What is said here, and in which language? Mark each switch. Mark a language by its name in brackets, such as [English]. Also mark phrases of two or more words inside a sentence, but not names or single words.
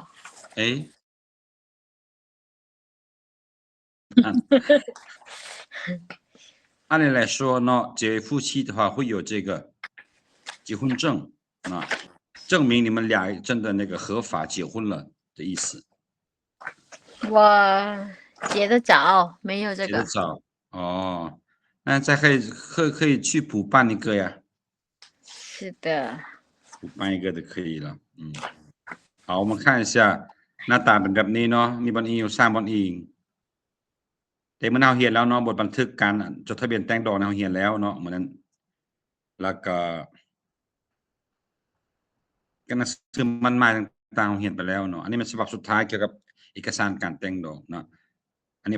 [Chinese] 诶按理来说呢，结为夫妻的话会有这个结婚证啊，证明你们俩真的那个合法结婚了的意思。我结得早，没有这个。结得早哦，那再可以去补办一个呀。是的。补办一个就可以了。好，我们看一下 [Lao] ໜ້າຕາເປັນແບບນີ້ເນາະມີບອນອີຢູ່3ບອນອີແຕ່ມື້ນີ້ເຮົາຮຽນແລ້ວເນາະບົດບັນທຶກການຈົດທະບຽນແຕ່ງດອງເຮົາຮຽນແລ້ວເນາະມື້ນັ້ນແລ້ວກໍ່ການໜັງສືມັນໝາຍຕ່າງໆເຮົາຮຽນໄປແລ້ວເນາະອັນນີ້ມັນສະບັບສຸດທ້າຍກ່ຽວກັບເອກະສານການແຕ່ງດອງເນາະອັນນີ້ແຜ